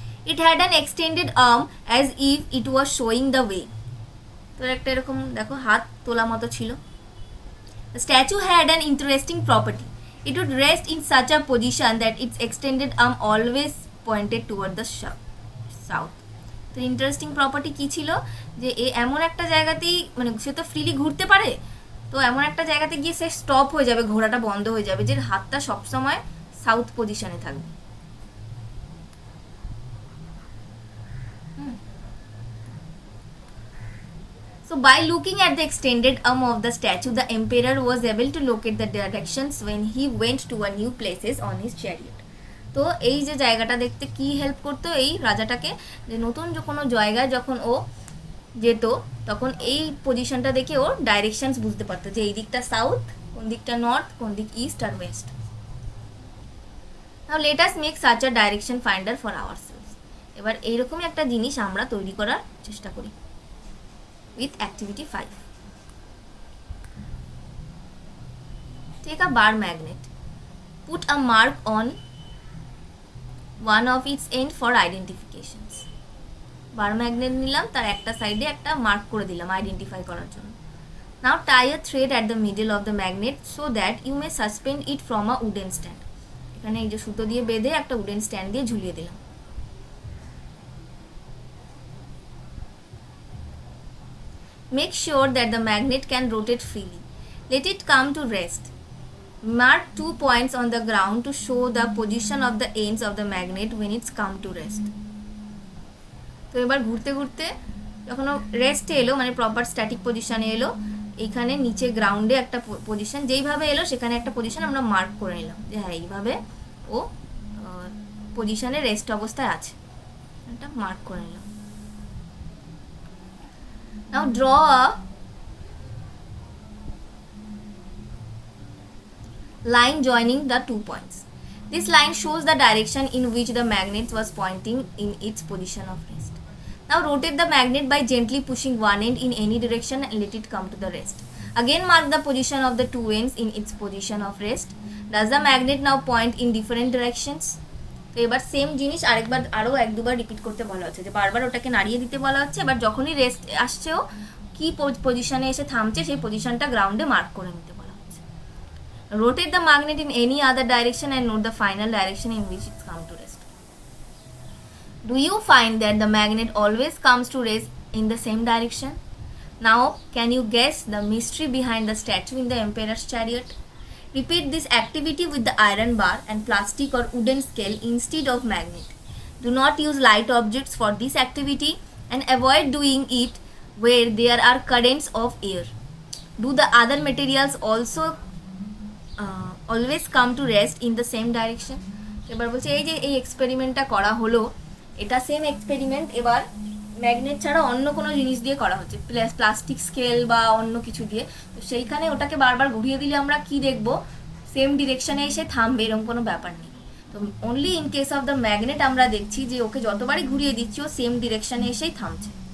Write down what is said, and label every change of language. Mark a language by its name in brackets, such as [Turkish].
[English] It had an extended arm as if it was showing the way. [Bangla] তো একটা এরকম দেখো হাত তোলা মতো ছিল। [English] The statue had an interesting property. It would rest in such a position that its extended arm always pointed toward the south. [Bangla] তো interesting property কী ছিল, যে এ এমন একটা জায়গাতেই, মানে সে তো ফ্রিলি ঘুরতে পারে, তো এমন একটা জায়গাতে গিয়ে সে স্টপ হয়ে যাবে, ঘোড়াটা বন্ধ হয়ে যাবে, যে হাতটা সবসময় সাউথ পজিশনে থাকবে। [English] So by looking at the extended arm of the statue, the emperor was able to locate the directions when he went to a new places on his chariot. [Bangla] তো এই যে জায়গাটা দেখতে কি হেল্প করতো এই রাজাটাকে, যে নতুন যে কোনো জায়গায় যখন ও যেত তখন এই পজিশনটা দেখে ও ডাইরেকশনস বুঝতে পারতো, যে এই দিকটা সাউথ, কোন দিকটা নর্থ, কোন দিক east আর West. [English] Now let us make such a direction finder for ourselves. [Bangla] এবার এইরকমই একটা জিনিস আমরা তৈরি করার চেষ্টা করি [English] with activity 5. Take a bar magnet. Put a mark on one of its end for identifications. [Bangla] Bar magnet নিলাম, তার একটা সাইডে একটা মার্ক করে দিলাম আইডেন্টিফাই করার জন্য। [English] Now tie a thread at the middle of the magnet so that you may suspend it from a wooden stand. [Bangla] এখানে এই যে সুতো দিয়ে বেঁধে একটা উডেন স্ট্যান্ড দিয়ে ঝুলিয়ে দিলাম। [English] Make sure that the magnet can rotate freely. Let it come to rest. Mark 2 points on the ground to show the position of the ends of the magnet when it's come to rest. [Bangla] তো এবার ঘুরতে ঘুরতে যখন রেস্টে এলো, মানে proper static পজিশনে এলো, এইখানে নিচে গ্রাউন্ডে একটা পজিশন, যেইভাবে এলো সেখানে একটা পজিশন আমরা মার্ক করে নিলাম, যে হ্যাঁ এইভাবে ও পজিশনে রেস্ট অবস্থায় আছে, এটা মার্ক করে নিলাম। [English] Now draw a line joining the 2 points. This line shows the direction in which the magnet was pointing in its position of rest. Now rotate the magnet by gently pushing one end in any direction and let it come to the rest. Again mark the position of the two ends in its position of rest. Does the magnet now point in different directions? [Bangla] তো এবার same জিনিস আরেকবার আরও এক দুবার repeat করতে বলা হচ্ছে, যে বারবার ওটাকে নাড়িয়ে দিতে বলা হচ্ছে। এবার যখনই রেস্ট আসছেও কি পজিশনে এসে থামছে সেই পজিশনটা গ্রাউন্ডে মার্ক করে নিতে বলা হচ্ছে। [English] Rotate the magnet in any other direction and note the final direction in which its come to rest. Do you find that the magnet always comes to rest in the same direction? Now can you guess the mystery behind the statue in the empire's chariot? Repeat this activity with the iron bar and plastic or wooden scale instead of magnet. Do not use light objects for this activity and avoid doing it where there are currents of air. Do the other materials also always come to rest in the same direction? [Bangla] এবার বলছে এই যে এই এক্সপেরিমেন্টটা করা হলো, এটা same experiment এবার magnet ছাড়া অন্য কোনো জিনিস দিয়ে করা হচ্ছে, প্লাস্টিক স্কেল বা অন্য কিছু দিয়ে। তো সেইখানে ওটাকে বারবার ঘুরিয়ে দিলে আমরা কি দেখবো, সেম ডিরেকশনে এসে থামবে, এরকম কোনো ব্যাপার নেই। তো [English] only in case of the magnet [Bangla] আমরা দেখছি যে ওকে যতবারই ঘুরিয়ে দিচ্ছি ও সেম ডিরেকশনে এসেই থামছে।